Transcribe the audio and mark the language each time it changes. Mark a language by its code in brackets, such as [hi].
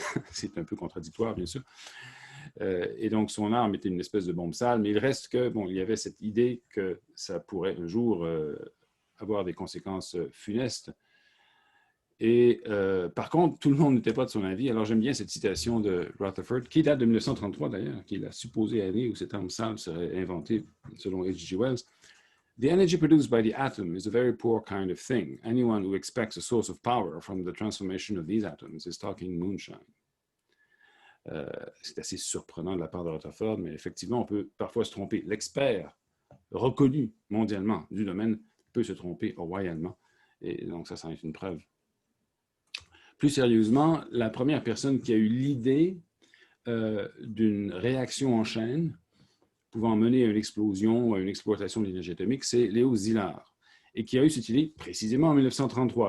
[fr] C'est un peu contradictoire, bien sûr. Et donc, son arme était une espèce de bombe sale, mais il reste que, bon, il y avait cette idée que ça pourrait un jour avoir des conséquences funestes. Et par contre, tout le monde n'était pas de son avis. Alors, j'aime bien cette citation de Rutherford, qui date de 1933 d'ailleurs, qui est la supposée année où cette arme sale serait inventée, selon H.G. Wells. [en] The energy produced by the atom is a very poor kind of thing. Anyone who expects a source of power from the transformation of these atoms is talking moonshine. [fr] C'est assez surprenant de la part de Rutherford, mais effectivement, on peut parfois se tromper. L'expert reconnu mondialement du domaine peut se tromper royalement. Et donc, ça en est une preuve. Plus sérieusement, la première personne qui a eu l'idée d'une réaction en chaîne pouvant mener à une explosion ou à une exploitation de l'énergie atomique, c'est Léo Szilard, et qui a eu cette idée précisément en 1933.